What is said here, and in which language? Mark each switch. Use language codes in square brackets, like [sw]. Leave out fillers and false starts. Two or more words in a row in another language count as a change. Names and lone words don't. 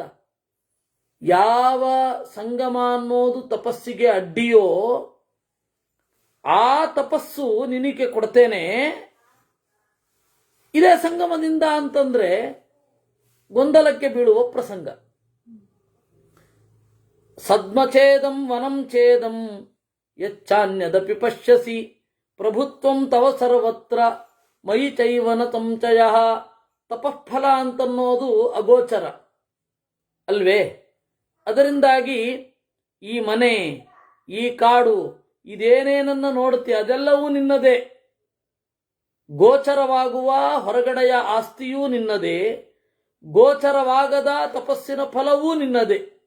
[kn] ಯಾವ ಸಂಗಮ ಅನ್ನೋದು ತಪಸ್ಸಿಗೆ ಅಡ್ಡಿಯೋ ಆ ತಪಸ್ಸು ನಿನಗೆ ಕೊಡ್ತೇನೆ. ಇದೇ ಸಂಗಮದಿಂದ ಅಂತಂದ್ರೆ ಗೊಂದಲಕ್ಕೆ ಬೀಳುವ ಪ್ರಸಂಗ. [sa] ಸದ್ಮಛೇದಂ ವನಂ ಛೇದಂ ಯಚ್ಚಾನ್ಯದಪಿ ಪಶ್ಯಸಿ ಪ್ರಭುತ್ವಂ ತವ ಸರ್ವತ್ರ ಮಯಿ ಚೈವನ ಸಂಚಯ. [kn] ತಪಃಫಲ ಅಂತನ್ನೋದು ಅಗೋಚರ ಅಲ್ವೇ? ಅದರಿಂದಾಗಿ ಈ ಮನೆ, ಈ ಕಾಡು, ಇದೇನೇನನ್ನ ನೋಡುತ್ತೆ ಅದೆಲ್ಲವೂ ನಿನ್ನದೇ. ಗೋಚರವಾಗುವ ಹೊರಗಡೆಯ ಆಸ್ತಿಯೂ ನಿನ್ನದೇ, ಗೋಚರವಾಗದ ತಪಸ್ಸಿನ ಫಲವೂ ನಿನ್ನದೇ.